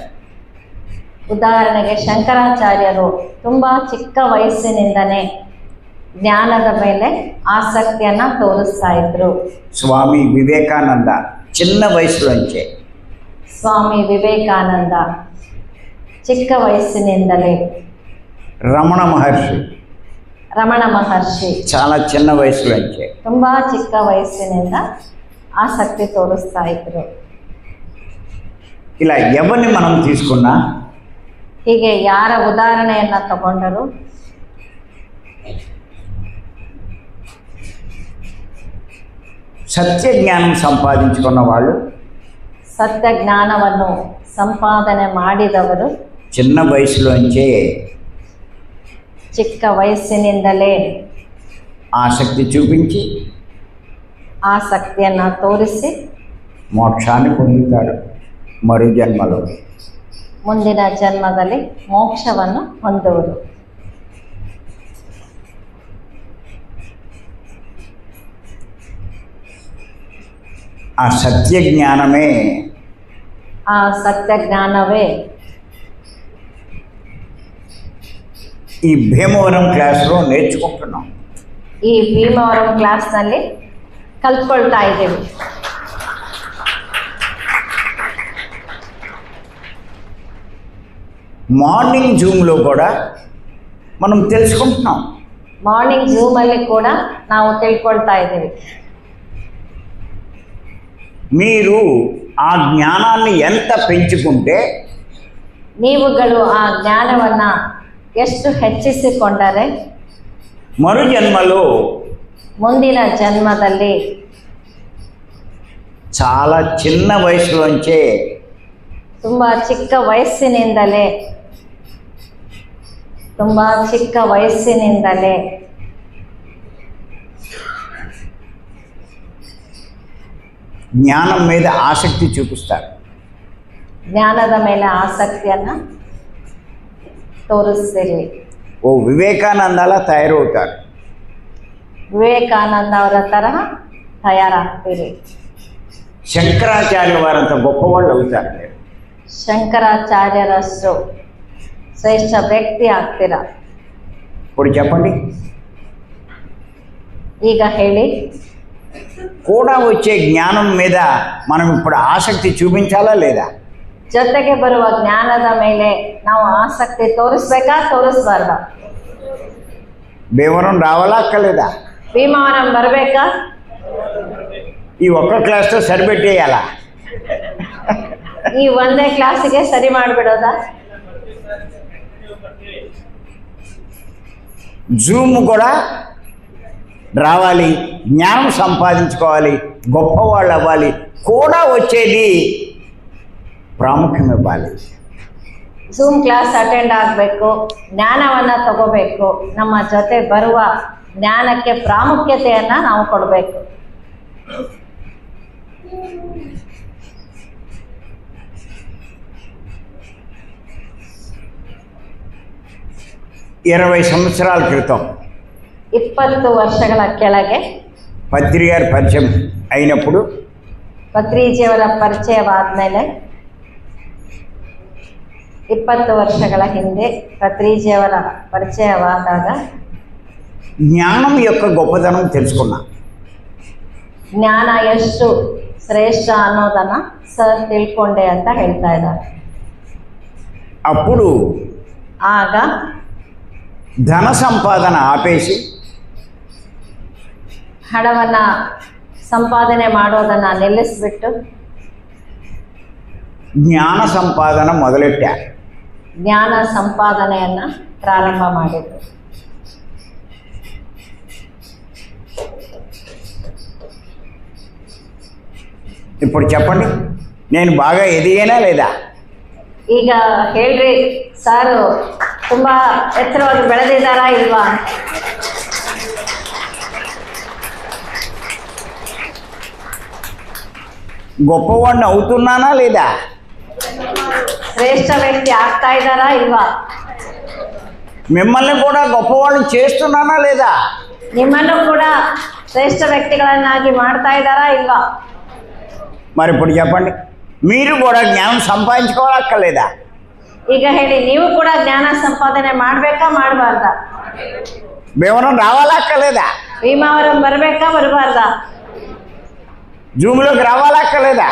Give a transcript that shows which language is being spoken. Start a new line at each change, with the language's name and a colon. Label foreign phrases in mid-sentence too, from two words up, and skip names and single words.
Kannada: ಉದಾಹರಣೆಗೆ ಶಂಕರಾಚಾರ್ಯರು ತುಂಬ ಚಿಕ್ಕ ವಯಸ್ಸಿನಿಂದನೇ ಜ್ಞಾನದ ಮೇಲೆ ಆಸಕ್ತಿಯನ್ನು ತೋರಿಸ್ತಾ ಇದ್ರು.
Telugu: స్వామి వివేకానంద చిన్న వయసులోంచే,
Kannada: ಸ್ವಾಮಿ ವಿವೇಕಾನಂದ ಚಿಕ್ಕ ವಯಸ್ಸಿನಿಂದಲೇ, ರಮಣ ಮಹರ್ಷಿ
Telugu: చాలా చిన్న వయసులోంచే
Kannada: ತುಂಬ ಚಿಕ್ಕ ವಯಸ್ಸಿನಿಂದ ಆಸಕ್ತಿ ತೋರಿಸ್ತಾ ಇದ್ರು.
Telugu: ఇలా ఎవరిని మనం తీసుకున్నా
Kannada: ಹೀಗೆ ಯಾರ ಉದಾಹರಣೆಯನ್ನ ತಗೊಂಡರು
Telugu: సత్య జ్ఞానం సంపాదించుకున్న వాళ్ళు,
Kannada: ಸತ್ಯ ಜ್ಞಾನವನ್ನು ಸಂಪಾದನೆ ಮಾಡಿದವರು
Telugu: చిన్న వయసులోంచే
Kannada: ಚಿಕ್ಕ ವಯಸ್ಸಿನಿಂದಲೇ
Telugu: ఆసక్తి చూపించి
Kannada: ಆಸಕ್ತಿಯನ್ನು ತೋರಿಸಿ
Telugu: మోక్షాన్ని పొందుతాడు మరు జన్మలో.
Kannada: ಮುಂದಿನ ಜನ್ಮದಲ್ಲಿ ಮೋಕ್ಷವನ್ನು ಹೊಂದುವರು.
Telugu: ఆ సత్య జ్ఞానమే
Kannada: ಆ ಸತ್ಯ ಜ್ಞಾನವೇ
Telugu: ఈ భీమవరం క్లాస్లో నేర్చుకుంటున్నాం.
Kannada: ಈ ಭೀಮವರಂ ಕ್ಲಾಸ್ನಲ್ಲಿ ಕಲ್ತ್ಕೊಳ್ತಾ ಇದ್ದೀವಿ.
English: morning Zoomlo
Telugu: కూడా మనం తెలుసుకుంటున్నాం.
English: morning Zoomalli
Kannada: ಕೂಡ ನಾವು ತಿಳ್ಕೊಳ್ತಾ ಇದ್ದೀವಿ.
Telugu: మీరు ఆ జ్ఞానాన్ని ఎంత పెంచుకుంటే
Kannada: ನೀವುಗಳು ಆ ಜ್ಞಾನವನ್ನು ಎಷ್ಟು ಹೆಚ್ಚಿಸಿಕೊಂಡರೆ
Telugu: మరు జన్మలో
Kannada: ಮುಂದಿನ ಜನ್ಮದಲ್ಲಿ
Telugu: చాలా చిన్న వయసులోంచే
Kannada: ತುಂಬ ಚಿಕ್ಕ ವಯಸ್ಸಿನಿಂದಲೇ
Telugu: జ్ఞానం మీద ఆసక్తి చూపిస్తారు.
Kannada: ಜ್ಞಾನದ ಮೇಲೆ ಆಸಕ್ತಿಯನ್ನು ತೋರಿಸ್ತೀರಿ.
Telugu: ఓ వివేకానందలా తయారవుతారు.
Kannada: ವಿವೇಕಾನಂದ ಅವರ ತರಹ ತಯಾರಾಗ್ತೀರಿ.
Telugu: శంకరాచార్యుల వారంత గొప్పవాళ్ళు అవుతారు.
Kannada: ಶಂಕರಾಚಾರ್ಯರಷ್ಟು ಶ್ರೇಷ್ಠ ವ್ಯಕ್ತಿ ಆಗ್ತೀರಾ.
Telugu: ఇప్పుడు చెప్పండి,
Kannada: ಈಗ ಹೇಳಿ,
Telugu: కూడా వచ్చే జ్ఞానం మీద మనం ఇప్పుడు ఆసక్తి చూపించాలా లేదా?
Kannada: ಜೊತೆಗೆ ಬರುವ ಜ್ಞಾನದ ಮೇಲೆ ನಾವು ಆಸಕ್ತಿ ತೋರಿಸ್ಬೇಕಾ ತೋರಿಸ್ಬಾರ್ದ?
Telugu: భీమవరం రావాలా అక్కర్లేదా?
Kannada: ಭೀಮವರಂ ಬರಬೇಕಾ?
Telugu: ఈ ఒక్క క్లాస్తో సరిపెట్టేయాలా?
Kannada: ಈ ಒಂದೇ ಕ್ಲಾಸಿಗೆ ಸರಿ ಮಾಡಿಬಿಡೋದಾ?
Telugu: జూమ్ కూడా రావాలి, జ్ఞానం సంపాదించుకోవాలి, గొప్పవాళ్ళు అవ్వాలి, కూడా వచ్చేది ಪ್ರಾಮುಖ್ಯ ಇవ్వాలి.
English: Zoom class attend
Kannada: ಆಗಬೇಕು, ಜ್ಞಾನವನ್ನು ತಗೋಬೇಕು, ನಮ್ಮ ಜೊತೆ ಬರುವ ಜ್ಞಾನಕ್ಕೆ ಪ್ರಾಮುಖ್ಯತೆಯನ್ನು ನಾವು ಕೊಡಬೇಕು.
Telugu: ఇరవై సంవత్సరాల క్రితం
Kannada: 20 ವರ್ಷಗಳ ಕೆಳಗೆ
Telugu: పత్రి గారి పరిచయం అయినప్పుడు,
Kannada: ಪತ್ರಿಜಿಯವರ ಪರಿಚಯವಾದಮೇಲೆ 20 ವರ್ಷಗಳ ಹಿಂದೆ ಪತ್ರಿಜಿಯವರ ಪರಿಚಯವಾದಾಗ
Telugu: జ్ఞానం యొక్క గొప్పతనం తెలుసుకున్నా.
Kannada: ಜ್ಞಾನ ಎಷ್ಟು ಶ್ರೇಷ್ಠ ಅನ್ನೋದನ್ನು ಸರ್ ತಿಳ್ಕೊಂಡೆ ಅಂತ ಹೇಳ್ತಾ ಇದ್ದಾರೆ.
Telugu: అప్పుడు
Kannada: ಆಗ
Telugu: ధన సంపాదన ఆపేసి
Kannada: ಹಣವನ್ನು ಸಂಪಾದನೆ ಮಾಡೋದನ್ನು ನಿಲ್ಲಿಸ್ಬಿಟ್ಟು
Telugu: జ్ఞాన సంపాదన మొదలెట్టారు.
Kannada: ಜ್ಞಾನ ಸಂಪಾದನೆಯನ್ನು ಪ್ರಾರಂಭ ಮಾಡಿದರು.
Telugu: ఇప్పుడు చెప్పండి, నేను బాగా ఎదిగానా లేదా?
Kannada: ಈಗ ಹೇಳ್ರಿ, ಸಾರು ತುಂಬಾ ಎತ್ತರವಾಗಿ ಬೆಳೆದಿದ್ದಾರಾ ಇಲ್ವಾ?
Telugu: గొప్పవాడిని అవుతున్నానా లేదా?
Kannada: ಶ್ರೇಷ್ಠ ವ್ಯಕ್ತಿ ಆಗ್ತಾ ಇದ್ದಾರಾ ಇಲ್ವಾ?
Telugu: మిమ్మల్ని కూడా గొప్పవాళ్ళని చేస్తున్నానా లేదా?
Kannada: ನಿಮ್ಮನ್ನು ಕೂಡ ಶ್ರೇಷ್ಠ ವ್ಯಕ್ತಿಗಳನ್ನಾಗಿ ಮಾಡ್ತಾ ಇದ್ದಾರಾ ಇಲ್ವಾ?
Telugu: మరి ఇప్పుడు చెప్పండి, మీరు కూడా జ్ఞానం సంపాదించుకోవాలక్కర్లేదా?
Kannada: ಈಗ ಹೇಳಿ, ನೀವು ಕೂಡ ಜ್ಞಾನ ಸಂಪಾದನೆ ಮಾಡ್ಬೇಕಾ ಮಾಡಬಾರ್ದಾ?
Telugu: భీమవరం రావాలక్కర్లేదా?
Kannada: ಭೀಮಾವರಂ ಬರ್ಬೇಕಾ ಬರಬಾರ್ದಾ?
Telugu: జూమ్లోకి రావాలక్కర్లేదా?